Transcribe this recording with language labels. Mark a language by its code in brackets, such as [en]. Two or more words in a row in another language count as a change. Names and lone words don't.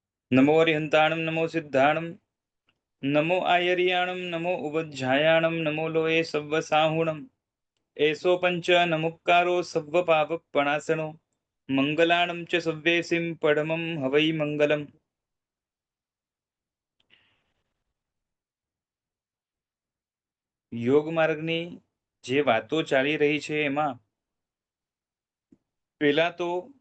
[pra] नमो अरिहंताणं नमो सिद्धाणं नमो आयर्याणं नमो उवज्झायाणं नमो लोये सव्वसाहुणम् एषो पंच नमुक्कारो सव्वपापपणासनो મંગલાણમ ચ સવ્યેસિમ પડમમ હવૈ મંગલમ. [gu] યોગ માર્ગની જે વાતો ચાલી રહી છે એમાં પેલા તો